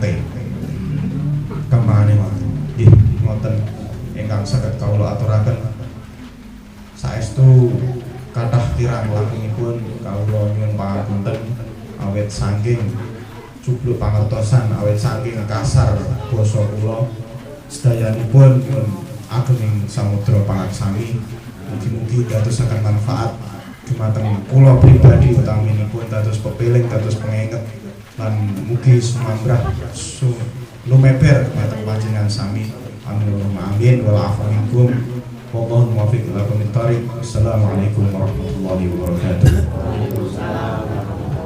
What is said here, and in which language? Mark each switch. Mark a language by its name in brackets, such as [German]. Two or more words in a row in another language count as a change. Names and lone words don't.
[Javanese] Kembangane nggih ngoten ingkang saged kawula aturaken saestu kathah kirang langkungipun kawula nyuwun pangapunten awit saking cubluk pangertosan, awit saking kasar basa kula sedayanipun ageng samudra pangaksami. Mugi-mugi dadosaken manfaat dumateng kula pribadi utaminipun dados pepiling, dados penginget lan mugi sumambrah lumeber dhateng panjenengan sami. [Arabic] آمين والعفو منكم. والله الموفق إلى أقوم الطريق. السلام عليكم ورحمة الله وبركاته.